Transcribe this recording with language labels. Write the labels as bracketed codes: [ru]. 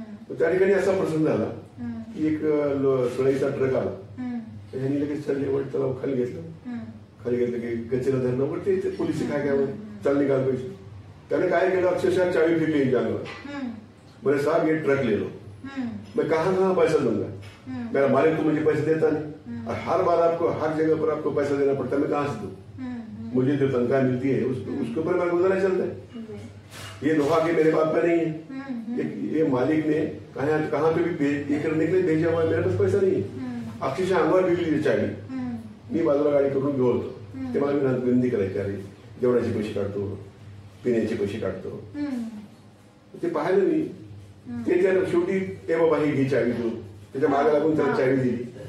[mr] त्या ठिकाणी असा प्रसंग झाला की एक सळईचा ट्रक आला, ह्यांनी लगेच चढले वर, त्याला खाली घेतलं की गचेला धरणं ते पोलिस काय चल निकाल पैसे. त्याने काय केलं, अक्षरशः चावी फेकली इंजानवर, [hi] बोले साहब ये ट्रक ले लो. मैं कहाँ पैसा दूंगा, मेरा मालिक तो मुझे पैसे देता नहीं, और हर बार आपको हर जगह पर आपको पैसा देना पड़ता है, मैं कहाँ से दूं, मुझे जो तनख्वाह मिलती है उसके ऊपर मेरा गुजारा चलता है. ये लोहा के मेरे बाप का नहीं है, ये मालिक ने कहाँ पे भी ये करने के लिए भेजा हुआ है, मेरे पास पैसा नहीं है. [mr] अक्षरशः अंगावर फेकली चावी. मी बाजूला गाडी करून घेऊ होतो, ते मला विनंती करायची, अरे जेवणाचे पैसे काढतो, पिण्याचे पैसे काढतो. ते पाहिलं मी, ते त्या शेवटी ते बाबा ही चावी तू, त्याच्या मागे लागून त्याला चावी दिली.